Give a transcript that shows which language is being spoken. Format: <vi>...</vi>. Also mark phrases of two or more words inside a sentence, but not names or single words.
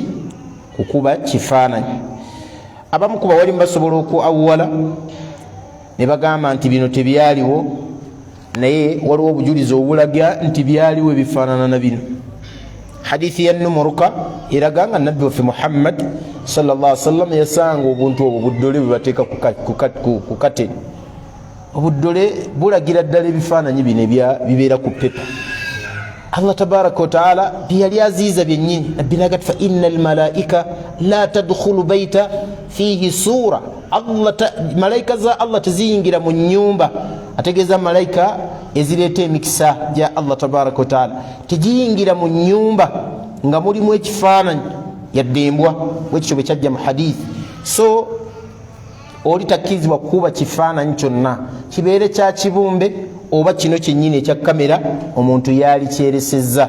<lg>Kukuba kifaananyi. Abamu ku bawalimu basobola okuawwala ne bagamba nti bino tebyaliwo, naye waliwo obujulizi obulaga nti byaliwo ebifaanana na bino. Hadithi ya Numuruka eraga nga nabbi waffe Muhammad</lg> <ar>صلى الله عليه وسلم</ar> <lg>yasanga obuntu obwo buddole bwe bateeka ku kateni. Obuddole bulagira ddala ebifaananyi bino bibeera ku pepa. Allah</lg> <ar>تبارك وتعالى</ar> <lg>byali aziiza byennyini. Nabbi n'agati</lg> <ar>فإن الملائكة لا تدخل بيتا فيه صورة</ar> <lg>malaika za Allah teziyingira mu nyumba ategeeza malaika ezireta emikisa gya Allah</lg> <ar>تبارك وتعالى</ar> <lg>teziyingira mu nyumba nga mulimu ekifaananyi yaddembwa bwekityo bwe kyajja mu hadithi. So oli takkirizibwa kuba kifaananyi kyonna kibeere kya kibumbe oba kino kyennyini ekya kamera omuntu yaali kyeresezza.</lg>